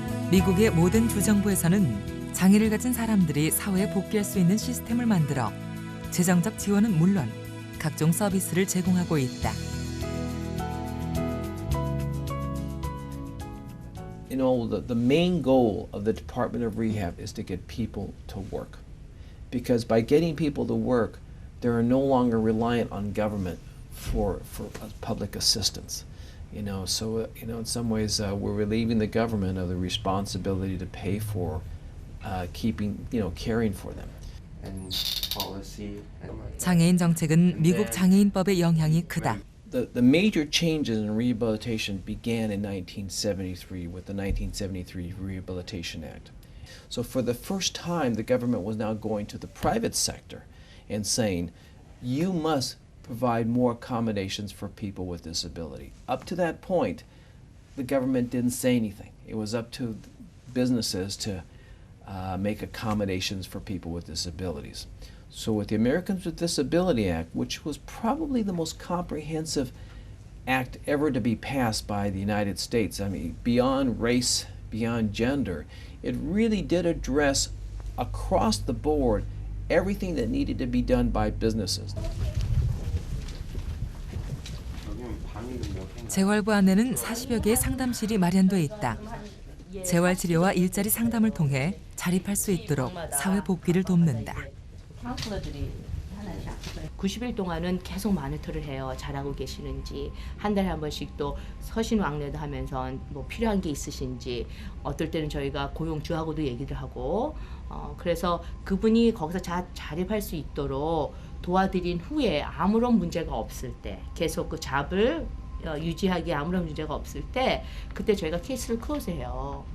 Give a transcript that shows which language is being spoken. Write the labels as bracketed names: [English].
[Korean] 미국의 모든 주정부에서는 장애를 가진 사람들이 사회에 복귀할 수 있는 시스템을 만들어 재정적 지원은 물론 각종 서비스를 제공하고 있다. [English] You know, the main goal of the Department of Rehab is to get people to work. Because by getting people to work, they are no longer reliant on government for public assistance. You know, so you know, in some ways, we're relieving the government of the responsibility to pay for caring for them. [Korean] 장애인 정책은 미국 장애인법의 영향이 크다. [English] the major changes in rehabilitation began in 1973 with the 1973 Rehabilitation Act. So for the first time, the government was now going to the private sector and saying, you must provide more accommodations for people with disability. Up to that point, the government didn't say anything. It was up to businesses to make accommodations for people with disabilities. So with the Americans with Disability Act, which was probably the most comprehensive act ever to be passed by the United States, I mean, beyond race, beyond gender, it really did address across the board everything that needed to be done by businesses. [Korean] 재활부 안에는 40여 개의 상담실이 마련돼 있다. 재활치료와 일자리 상담을 통해 자립할 수 있도록 사회 복귀를 돕는다. 카운슬러들이 90일 동안은 계속 모니터를 해요. 잘하고 계시는지, 한 달에 한 번씩 또 서신왕래도 하면서 뭐 필요한 게 있으신지, 어떨 때는 저희가 고용주하고도 얘기를 하고, 그래서 그분이 거기서 자립할 수 있도록 도와드린 후에 아무런 문제가 없을 때, 계속 그 잡을 유지하기에 아무런 문제가 없을 때, 그때 저희가 케이스를 클로즈해요.